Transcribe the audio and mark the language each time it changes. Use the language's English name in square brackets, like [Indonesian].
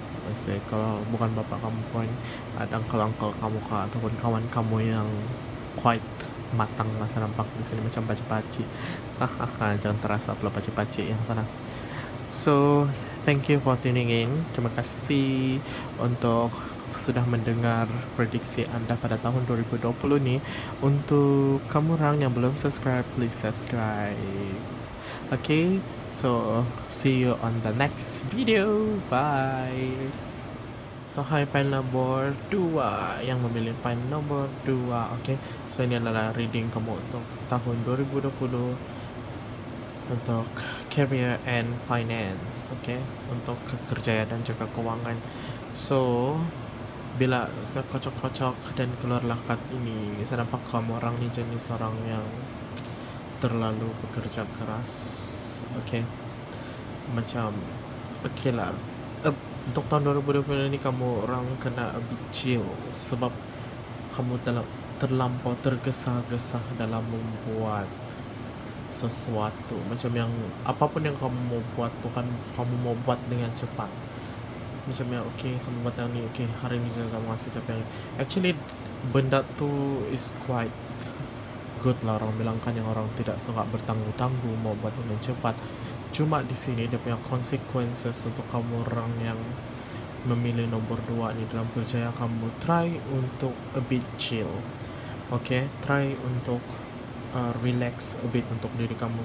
[Malay] Maksudnya kalau bukan bapa kamu pun ada uncle kamu ataupun kawan kamu yang quite matang lah. Saya nampak di sini macam pakcik-pakcik. Jangan terasa pula pakcik-pakcik yang sana. [English] So, thank you for tuning in. [Malay] Terima kasih untuk sudah mendengar prediksi anda pada tahun 2020 ni. Untuk kamu orang yang belum subscribe, [English] please subscribe. Okay, so see you on the next video. Bye. [Malay] So, hi pile nomor 2 yang memilih pile nomor 2. Okay, so ini adalah reading kamu untuk tahun 2020 untuk [English] career and finance. [Malay] Okay, untuk kerjaya dan juga keuangan. So, bila saya kocok-kocok dan keluarlah kad ini, saya nampak kamu orang ni jenis orang yang terlalu bekerja keras. Okay, macam okay lah, untuk tahun 2020 ni kamu orang kena [English] a bit chill. [Malay] Sebab kamu terlampau tergesa-gesa dalam membuat sesuatu. Macam yang apapun yang kamu mau buat tu kan, kamu mau buat dengan cepat. Macam yang okay, sama buat yang ni, okay, hari ni saya mau ngasih siapa yang ni. [English] Actually, [Malay] benda tu [English] is quite good lah. [Malay] Orang bilang kan yang orang tidak suka bertangguh-tangguh mau buat dengan cepat. Cuma di sini dia punya consequences untuk kamu orang yang memilih nomor 2 ni dalam kerja. Kamu try untuk [English] a bit chill. [Malay] Okay, try untuk [English] relax a bit [Malay] untuk diri kamu.